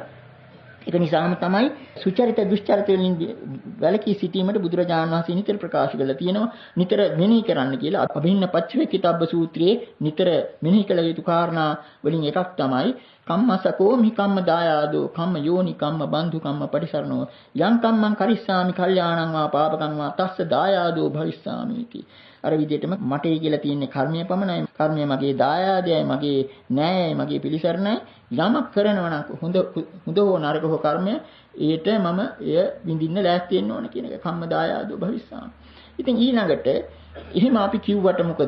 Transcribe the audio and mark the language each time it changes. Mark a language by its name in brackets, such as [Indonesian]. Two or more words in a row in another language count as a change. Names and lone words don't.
[Sinhala] ඒක නිසාම තමයි සුචරිත දුෂ්චරිත වලින් වැළකී සිටීමට බුදුරජාණන් වහන්සේ නිතර ප්‍රකාශ කරලා තියෙනවා. නිතර මෙනෙහි කරන්න කියලා. අභින්න පච්චවේකිතබ්බ සූත්‍රයේ නිතර මෙනෙහි කළ යුතු කාරණා වලින් එකක් තමයි [Pali] කම්මසකෝ මි කම්ම දායාදෝ කම්ම යෝනි කම්ම බන්ධු කම්ම පරිසරණෝ යං කම්මං කරිස්සාමි කල්යාණං වා පාපකං වා තස්ස දායාදෝ භවිස්සාමිති. [Sinhala] අර විදිහටම මටේ කියලා තියෙන්නේ කර්මය පමණයි. කර්මය මගේ දායාදයයි, මගේ නෑයයි, මගේ පිළිසරණයි. යමක් කරනවා නම් හොඳ හෝ නරක හෝ කර්මය ඒට මම එය විඳින්න ලෑස්ති වෙන්න ඕන කියන එක [Pali] කම්ම දායාදෝ භවිස්සාමි. [Sinhala] ඉතින් ඊළඟට එහෙම අපි කිව්වට මොකද?